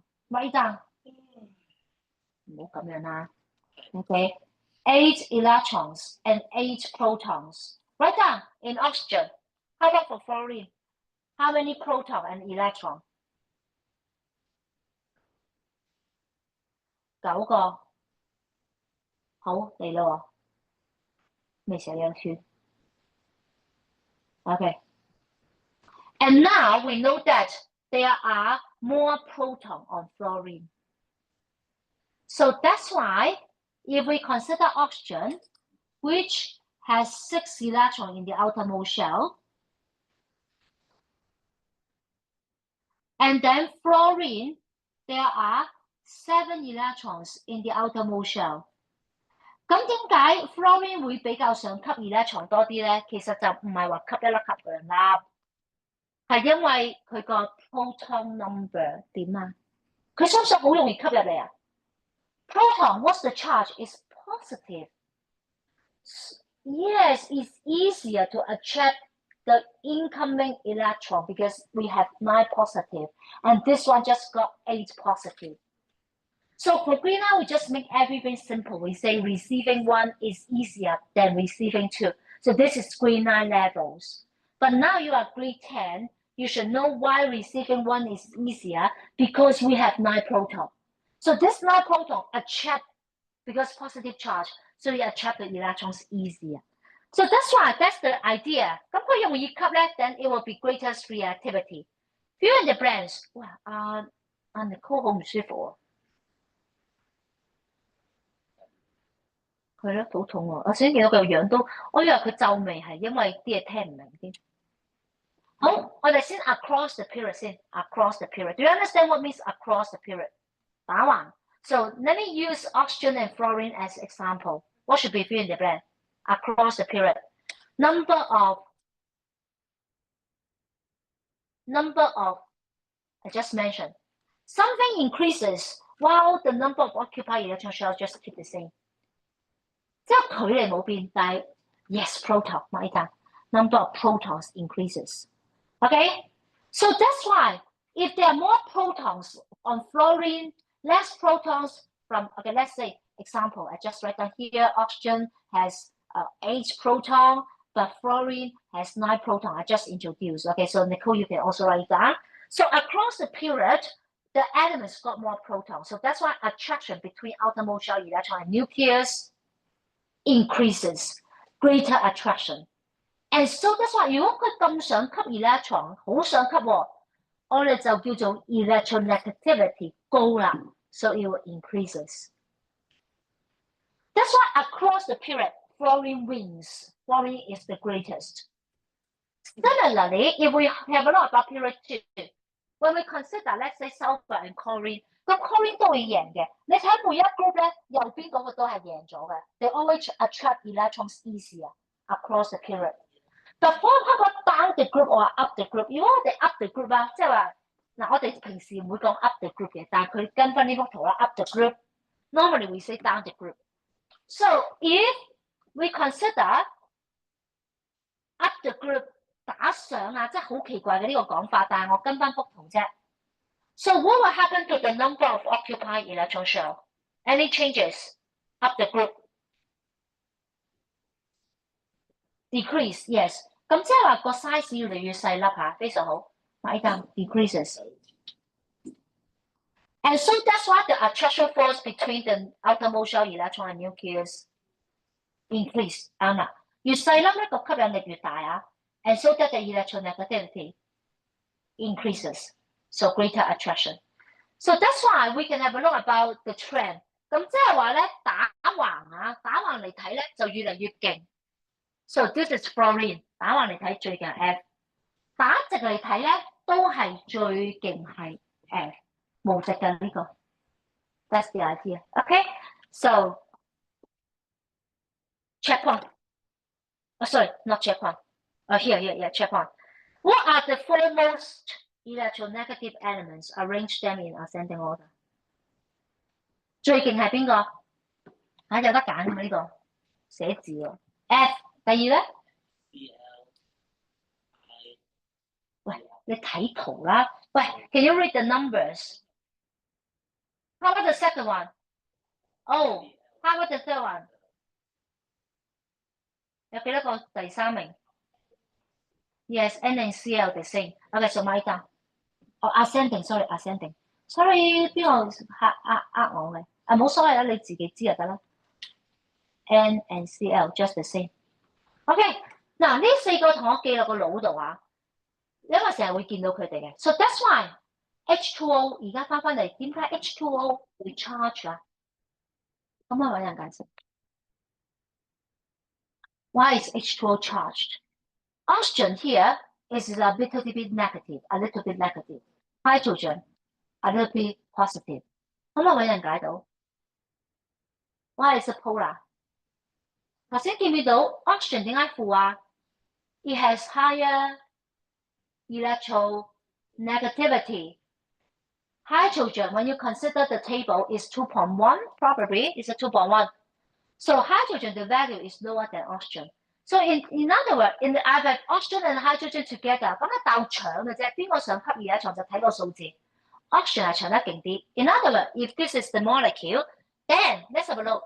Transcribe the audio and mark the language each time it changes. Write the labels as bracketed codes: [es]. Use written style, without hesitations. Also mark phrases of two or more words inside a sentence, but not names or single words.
[en] Write down. [yue] 唔好咁樣啦。 [en] Okay, 8 electrons and 8 protons. Write down in oxygen. How about for fluorine? How many proton and electron? [yue] 9 個。好，嚟啦喎。未寫兩圈。Okay. [en] And now we know that there are more proton on fluorine. So that's why if we consider oxygen, which has 6 electrons in the outermost shell, and then fluorine, there are 7 electrons in the outermost shell. [yue] 咁點解 fluorine 會比較想吸 electron 多啲咧？其實就唔係話吸一粒吸兩粒，係因為佢個 [en] proton number [yue] 點啊？佢相信好容易吸入嚟啊 ？ [en] Proton, what's the charge? Is positive. Yes, it's easier to attract the incoming electron because we have 9 positive, and this one just got 8 positive. So for green line, we just make everything simple. We say receiving 1 is easier than receiving 2. So this is green line levels. But now you are grade 10, you should know why receiving 1 is easier because we have 9 proton. So this 9 proton attract because positive charge, so you attract the electrons easier. So that's the idea. [yue] 咁佢容易吸咧 [en] then it will be greatest reactivity. Fill in the blanks. [yue] 哇，Nicole 好唔舒服啊！係咯，好痛喎！我先見到佢個樣都，我以為佢皺眉係因為啲嘢聽唔明添。好，我哋先 [en] across the period 先 ，across the period. Do you understand what means across the period? 打橫。So let me use oxygen and fluorine as example. What should be filled in the blank? Across the period. Number of number of, I just mentioned, something increases while the number of occupied electron shells just keep the same. [yue] 即係距離冇變，但係 [en] yes proton [yue] 咪㗎 [en] number of protons increases. Okay, so that's why if there are more protons on fluorine, less protons from, okay, let's say example, I just write down here, oxygen has 8 proton, but fluorine has 9 proton. I just introduced. Okay, so Nicole, you can also write down. So across the period, the elements got more protons. So that's why attraction between outermost shell electron and nucleus increases, greater attraction. And so that's why [yue] 如果佢咁想吸 electron， 好想吸喎，我哋就叫做 electronegativity 高啦， [en] so it will increases. That's why across the period, fluorine wins. Fluorine is the greatest. Similarly, if we have a lot about period 2, when we consider, let's say sulfur and chlorine, [yue] 咁 chlorine 都會贏嘅。你睇每一 group 咧，右邊嗰個都係贏咗嘅。 [en] They always attract electrons easier across the period. But for down the group or up the group， [yue] 如果我哋 [en] up the group [yue] 啊，即係話嗱，我哋平時唔會講 [en] up the group [yue] 嘅，但係佢跟翻呢幅圖啦 ， [en] up the group。 Normally we say down the group. So if we consider up the group [yue] 打上啊，即係好奇怪嘅呢個講法，但係我跟翻幅圖啫。 [en] So what will happen to the number of occupied electron shell? Any changes up the group? Decrease, yes. [yue] 咁即係話個 size 越嚟越細粒嚇，非常好。買單 decreases. [en] And so that's why the attraction force between the outermost shell electron and nucleus increase. [yue] 啱啦，越細粒咧個吸引力越大啊。 [en] And so that the electronegativity increases, so greater attraction. So that's why we can have a look about the trend. [yue] 咁即係話咧打橫啊，打橫嚟睇咧就越嚟越勁。 [en] So this is fluorine. [yue] 打橫嚟睇最勁 F， 打直嚟睇咧都係最勁係 F， 無直嘅呢個。 [en] That's the idea. Okay, so checkpoint. Oh, sorry, not checkpoint. Here, checkpoint. What are the foremost electronegative elements? Arrange them in ascending order. [yue] 最勁係邊個？有得揀㗎嘛呢個？寫字喎。F， 第二咧？喂，你睇圖啦。 [en] 喂 ，Can you read the numbers? How about the second one? Oh, how about the third one? [yue] 有幾多個第三名 [en] ？Yes, N and Cl the same. Okay, so my down. Oh, ascending. Sorry, ascending. Sorry， [yue] 邊個我嘅？啊，冇所謂啦，你自己知就得啦。 [en] N and Cl just the same. [yue] OK， 嗱呢4個同我記落個腦度啊，因為成日會見到佢哋嘅。 [en] So that's why H2O [yue] 而家翻嚟，點解 H2O 會 charge 啊？咁我揾人解釋。 [en] Why is H2O charged? Oxygen here is a little bit negative, Hydrogen a little bit positive. [yue] 咁我揾人解到。 [en] Why is it polar? [yue] 頭先見唔見到 oxygen 點解負啊？ [en] It has higher electronegativity. Hydrogen, when you consider the table, is 2.1, probably is a 2.1. So hydrogen, the value is lower than oxygen. So in other words, in the I have oxygen and hydrogen together, [yue] 咁咧鬥搶嘅啫，邊個想吸 electron 就睇個數字。Oxygen 係搶得勁啲。 [en] In other words, if this is the molecule, then let's have a look.